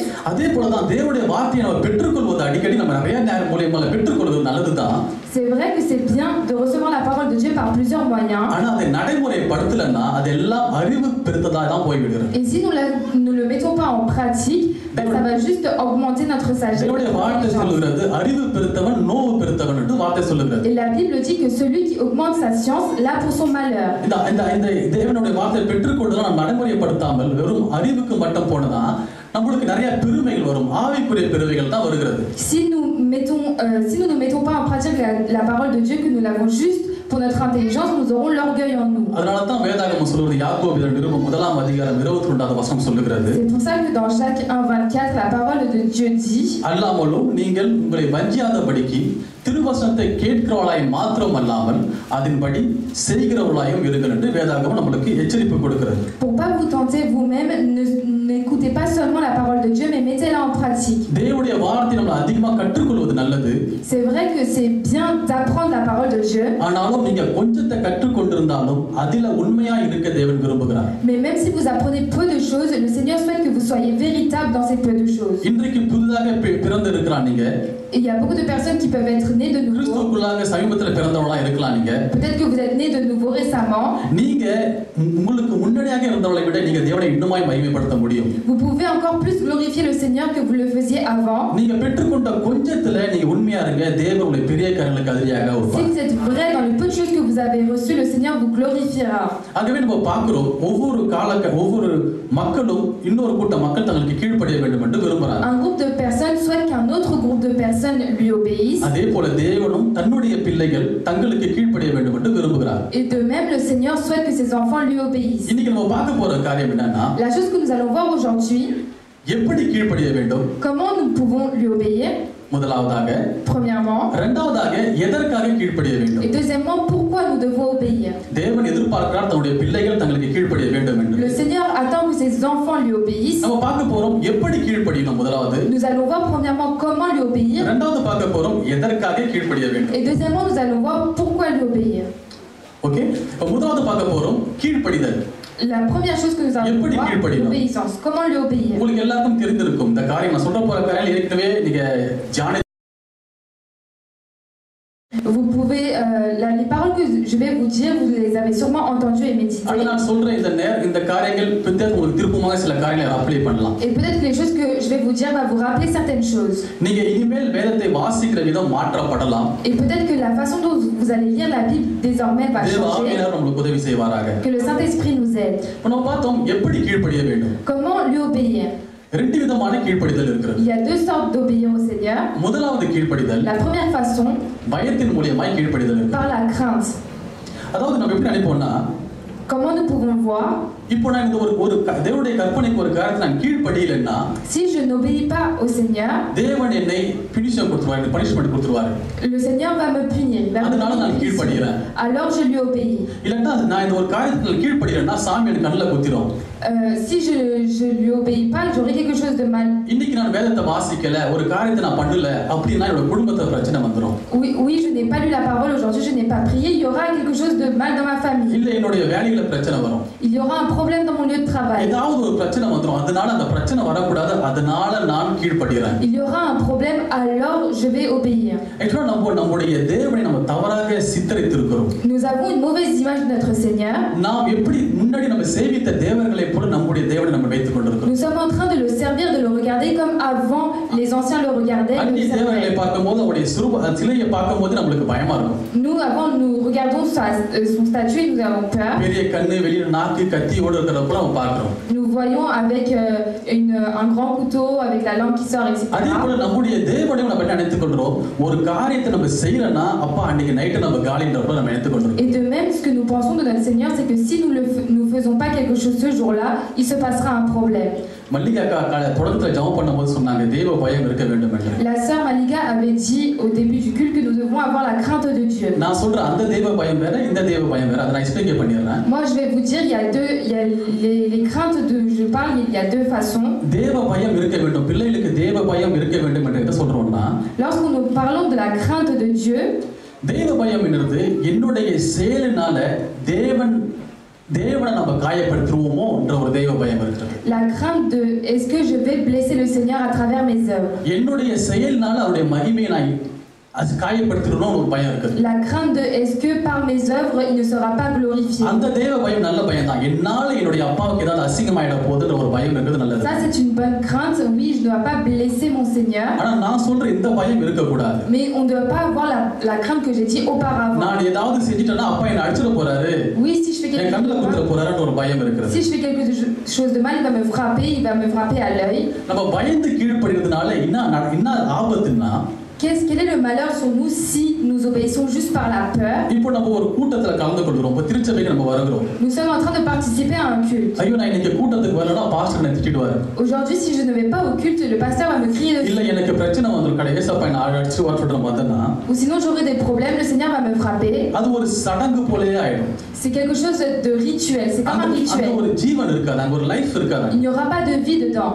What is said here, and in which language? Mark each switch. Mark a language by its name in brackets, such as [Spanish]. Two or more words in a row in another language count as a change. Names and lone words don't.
[Tamil] அதே போல தான் தேவனுடைய வார்த்தையை நம்ம பெற்றுக்கொள்வது அடிக்கடி நம்ம நிறைய நேரம் மூலமா பெற்றுக்கொள்வது நல்லதுதான். [French] C'est vrai que c'est bien de recevoir la parole de Dieu par plusieurs moyens. [Tamil] ஆனா அதை நடைமுறைப்படுத்தலன்னா அதெல்லாம் அறிவு பெருத்ததா தான் போய் விடுகிறது. [French] Et si nous le mettons pas en pratique, ça va juste augmenter notre sagesse. [Tamil] தேவனுடைய வார்த்தை சொல்லுகிறது அறிவு பெருத்தவன் நோவு பெருத்தவன் என்று வார்த்தை சொல்லுகிறது. [French] Et la Bible dit que celui qui augmente sa science l'a pour son malheur. [Tamil] இந்த தேவனுடைய வார்த்தையை பெற்றுக்கொண்டு நாம் நடைமுறைப்படுத்தாமல் வெறும் அறிவுக்கு மட்டும் போனதா நம்மளுக்கு நிறைய பெருமைகள் வரும், ஆவிக்குரிய பெருமைகள் தான் வருகிறது. [French] Si nous ne mettons pas en pratique la parole de Dieu, que nous l'avons juste pour notre intelligence, nous aurons l'orgueil en nous. [Tamil] அதனால தான் வேதாகமம் சொல்றது யாக்கோபு நிருபம் 1:22 வசனம் சொல்லுகிறது. [French] C'est pour ça que dans Jacques 1:24 la parole de Dieu dit, [Tamil] அல்லாமலும் நீங்கள் உங்களை வஞ்சியாதபடிக்கு திருவசனத்தை கேட்கிறவளாய் மாத்திரம் அல்லாமல் அதன்படி செய்கிறவளாயும் இருங்கள் என்று வேதாகமம் நமக்கு எச்சரிப்பு கொடுக்கிறது. [French] Pour pas vous tenter vous-même, n'écoutez pas seulement la parole de Dieu, mais mettez-la en en pratique. [Tamil] தேவனுடைய வார்த்தை நம்ம அதிகமா கற்றுக்கொள்வது நல்லது. [French] C'est vrai que c'est bien d'apprendre la parole de Dieu. [Tamil] ஆனாலும் நீங்க கொஞ்சத்தை கற்றுக்கொண்டிருந்தாலும் அதில உண்மையா இருக்க தேவன் விரும்புகிறார். [French] Mais même si vous apprenez peu de choses, le Seigneur souhaite que vous soyez véritable dans ces peu de choses. [Tamil] இன்றைக்கு புதிதாக பிறந்து இருக்கிறான் நீங்க. [French] Il y a beaucoup de personnes qui peuvent être nées de nouveau. [Tamil] கிறிஸ்துவுக்குள்ளாக சமீபத்தில் பிறந்தவங்களா இருக்கலாம் நீங்க. [French] Peut-être que vous êtes nés de nouveau récemment. [Tamil] நீங்க உங்களுக்கு முன்னணியாக இருந்தவங்களை விட நீங்க தேவனை இன்னுமாய் மகிமைப்படுத்த முடியும். [French] Vous pouvez encore plus glorifier le Seigneur que vous le faisiez avant. [Tamil] நீங்க பெற்றுக்கொண்ட கொஞ்சத்துல நீங்க உண்மையா இருங்க, தேவன் உங்களை பெரிய காரியங்களுக்கு அதிரியாக Si வைப்பார். [French] vous êtes vrai dans le peu de choses que vous avez reçues, le Seigneur vous glorifiera. [Tamil] ஆகவே நம்ம பார்க்கிறோம் ஒவ்வொரு மக்களும் இன்னொரு கூட்ட மக்கள் தங்களுக்கு கீழ்ப்படிய வேண்டும் என்று விரும்புறாங்க. [French] Un groupe de personnes souhaite qu'un autre groupe de personnes lui obéisse. [Tamil] அதே போல தேவனும் தன்னுடைய பிள்ளைகள் தங்களுக்கு கீழ்ப்படிய வேண்டும் என்று விரும்புகிறார். [French] Et de même, le Seigneur souhaite que ses enfants lui obéissent. [Tamil] இன்னைக்கு நம்ம பார்க்க போற காரியம் என்னன்னா, [French] La chose que nous allons voir aujourd'hui, [Tamil] எப்படி கீழ்ப்படிய வேண்டும்? [French] comment nous pouvons lui obéir. [Tamil] முதலாவதாக, [French] Premièrement. [Tamil] இரண்டாவதாக எதற்காக கீழ்ப்படிய வேண்டும்? [French] Et deuxièmement, pourquoi nous devons obéir. [Tamil] தேவன் எதிர்பார்க்கிறார் தன்னுடைய பிள்ளைகள் தங்களுக்கு கீழ்ப்படிய வேண்டும் என்று. [French] Le Seigneur attend que ses enfants lui obéissent. [Tamil] நம்ம பார்க்க போறோம் எப்படி கீழ்ப்படியணும் முதலாவது. [French] Nous allons voir premièrement comment lui obéir. [Tamil] இரண்டாவது பார்க்க போறோம் எதற்காக கீழ்ப்படிய வேண்டும். [French] Et deuxièmement, nous allons voir pourquoi lui obéir. [Tamil] ஓகே, முதலாவது பார்க்க போறோம் கீழ்ப்படிதல். [French] La première chose que nous allons எப்படி voir, [Tamil] கீழ்ப்படியணும்? [French] l'obéissance. Comment lui obéir. [Tamil] உங்களுக்கு எல்லாருக்கும் தெரிந்திருக்கும் இந்த காரியம். நான் சொல்ற போற காரியம் ஏற்கனவே நீங்க ஜானே. [French] Vous pouvez, les paroles que je vais vous dire, vous les avez sûrement entendues et méditées. [Tamil] ஆனா நான் சொல்ற இந்த காரியங்கள் பின்னர் உங்களுக்கு திருப்பமாக சில காரியங்களை அப்ளை பண்ணலாம். [French] Et peut-être que les choses que je vais vous dire va vous rappeler certaines choses. [Tamil] நீங்க இனிமேல் வேதத்தை வாசிக்கிற விதம் மாற்றப்படலாம். [French] Et peut-être que la façon dont vous allez lire la Bible désormais va தேவ changer. [Tamil] ஆவியானவர் நமக்கு உதவி செய்வாராக. [French] Que le Saint-Esprit nous aide. [Tamil] நம்ம பார்த்தோம் எப்படி கீழ்ப்படிய வேண்டும். [French] Comment lui obéir. [Tamil] ரெண்டு விதமான கீழ்ப்படிதல் இருக்கிறது. [French] Il y a deux sortes d'obéir au Seigneur. [Tamil] முதலாவது கீழ்ப்படிதல் [French] La première façon, [Tamil] பயத்தின் மூலமாய் கீழ்ப்படிதல் இருக்கு. [French] par la crainte. [Tamil] அதாவது நம்ம எப்படி நினைப்போம்னா, [French] Comment nous pouvons voir, [Tamil] இப்போ நான் இந்த ஒரு தேவனுடைய கற்பனைக்கு ஒரு காரியத்தை நான் கீழ்ப்படியலைன்னா, [French] si je n'obéis pas au Seigneur, [Tamil] தேவன் என்னை பனிஷ்மென்ட் கொடுத்துருவாரு. [French] le Seigneur va me punir. Va me [Tamil] அதனால நான் punir. கீழ்ப்படிகிறேன். [French] Alors je lui obéis. [Tamil] இல்லன்னா நான் இந்த ஒரு காரியத்துல கீழ்ப்படியலைன்னா சாமி எனக்கு கண்ணுல குத்திரும். [French] Si je lui obéis pas, j'aurai quelque chose de mal. [Tamil] இன்னைக்கு நான் வேதத்தை வாசிக்கல, ஒரு காரியத்தை நான் பண்ணல அப்படின்னா என்னோட குடும்பத்துல பிரச்சனை வந்துரும். [French] Oui, je n'ai pas lu la parole aujourd'hui, je n'ai pas prié, il y aura quelque chose de mal dans ma famille. [Tamil] இல்ல என்னுடைய வேலையில பிரச்சனை வரும். [French] Il y aura un problème dans mon lieu de travail. [Tamil] ஏதாவது ஒரு பிரச்சனை வந்துரும். அதனால அந்த பிரச்சனை வரக்கூடாது. அதனால நான் கீழ்ப்படிகிறேன். [French] Il y aura un problème, alors je vais obéir. [Tamil] ஆக்சுவலா நம்முடைய தேவனை நம்ம தவறாக சித்தரித்திருக்கிறோம். [French] Nous avons une mauvaise image de notre Seigneur. [Tamil] நாம் எப்படி முன்னாடி நம்ம சேவித்த தேவர்களை போல நம்முடைய தேவனை நம்ம வைத்துக் கொண்டிருக்கிறோம். [French] Nous sommes en train de le servir, de le regarder comme avant les anciens le regardaient. [Tamil] அந்நிய தேவர்களை பார்க்கும்போது அவருடைய சிலையை பார்க்கும்போது நம்மளுக்கு பயமா இருக்கும். [French] Nous, avant, nous regardons son statue et nous avons peur. [Tamil] பெரிய கண்ணு, வெளியில நாக்கு, கத்தியோடு இருக்கிறப்ப நம்ம பார்க்கிறோம். [French] Nous voyons avec un grand couteau, avec la langue qui sort, etc. [Tamil] அதே போல நம்முடைய தேவனையும் நம்ம நினைத்துக் கொள்றோம். ஒரு காரியத்தை நம்ம செய்யறனா அப்பா அன்னைக்கு நைட்டு நம்ம காலின்றப்ப நம்ம நினைத்துக் கொள்றோம். [French] Et de même, ce que nous pensons de notre Seigneur, c'est que si nous faisons pas quelque chose ce jour-là, il se passera un problème. [Tamil] மல்லிகா தொடக்கத்துல ஜெபம் பண்ணும்போது சொன்னாங்க தேவ பயம் இருக்க வேண்டும் என்று. [French] La sœur Malika avait dit au début du culte que nous devons avoir la crainte de Dieu. [Tamil] நான் சொல்ற அந்த தேவ பயம் வேற, இந்த தேவ பயம் வேற. அதை நான் எக்ஸ்பிளைன் பண்ணிடுறேன். [French] Moi, je vais vous dire, il y a les craintes de je parle, il y a deux façons. [Tamil] தேவ பயம் இருக்க வேண்டும், பிள்ளைகளுக்கு தேவ பயம் இருக்க வேண்டும் என்று என்ன சொல்றோம்னா, [French] Lorsque nous parlons de la crainte de Dieu, [Tamil] தேவ பயம் என்னது என்னுடைய செயலினால தேவனை நம்ம காயப்படுத்துவோமோ என்ற ஒரு தேவ பயம் இருக்கிறது. [French] la crainte de est-ce que je vais blesser le Seigneur à travers mes œuvres. [Tamil] என்னுடைய செயலினால அவருடைய மகிமையை நான் அது காயப்படுத்துறோம்னு ஒரு பயம் இருக்குது. [French] La crainte de est-ce que par mes œuvres il ne sera pas glorifié. [Tamil] அந்த தேவ பயம் நல்ல பயம் தான். என்னால என்னுடைய அப்பாவுக்கு ஏதாவது அசிங்கமாயிட போகுதுன்ற ஒரு பயம் இருக்குது, நல்லது. [French] Ça c'est une bonne crainte. Oui, je ne dois pas blesser mon Seigneur. [Tamil] ஆனா நான் சொல்ற இந்த பயம் இருக்க கூடாது. [French] Mais on ne doit pas avoir la crainte que j'ai dit auparavant. [Tamil] நான் ஏதாவது செஞ்சிட்டேனா அப்பா என்ன அடிச்சிர போறாரு. [French] Oui, si je fais quelque chose de mal, il va me frapper à l'œil. [Tamil] நம்ம பயந்து கீழ்ப்படிறதுனால என்ன ஆபத்துன்னா [French] Quel est le malheur sur nous si nous obéissons juste par la peur? [Tamil] இப்போ நம்ம ஒரு கூட்டத்துல கலந்து கொள்கிறோம். இப்போ திருச்சபைக்கு நம்ம வருகிறோம். [French] Nous sommes en train de participer à un culte. [Tamil] ஐயோ நான் இன்னைக்கு கூட்டத்துக்கு வரலனா பாஸ்டர் என்ன திட்டிடுவாரு. [French] Aujourd'hui, si je ne vais pas au culte, le pasteur va me crier dessus. [Tamil] இல்ல எனக்கு பிரச்சனை வந்துரும் கடை ஏசப்பா என்ன அடிச்சு வரட்டும் வந்தனா. [French] Ou sinon j'aurai des problèmes, le Seigneur va me frapper. [Tamil] அது ஒரு சடங்கு போலயே ஆயிடும். [French] C'est quelque chose de rituel, c'est comme un அங்க rituel. [Tamil] ஒரு ஜீவன் இருக்காது, அங்க ஒரு லைஃப் இருக்காது. [French] Il n'y aura pas de vie dedans.